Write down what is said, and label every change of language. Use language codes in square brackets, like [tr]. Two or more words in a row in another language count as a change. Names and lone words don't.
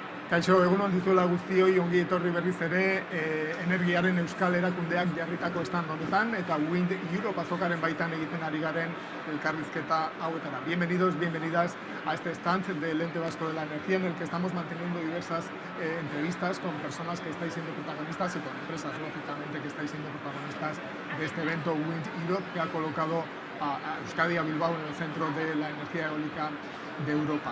[eu] Kaixo, egunon dizuela guztioi, ongi etorri berriz ere, energiaren euskal erakundeak jarritako stand honetan eta Wind Europe azokaren baitan egiten ari garen elkarrizketa hauetara. [es] Bienvenidos, bienvenidas a este stand del Ente Vasco de la Energía, en el que estamos manteniendo diversas entrevistas con personas que estáis siendo protagonistas y con empresas, lógicamente, que estáis siendo protagonistas de este evento Wind Europe, que ha colocado a Euskadi, a Bilbao, en el centro de la energía eólica de Europa.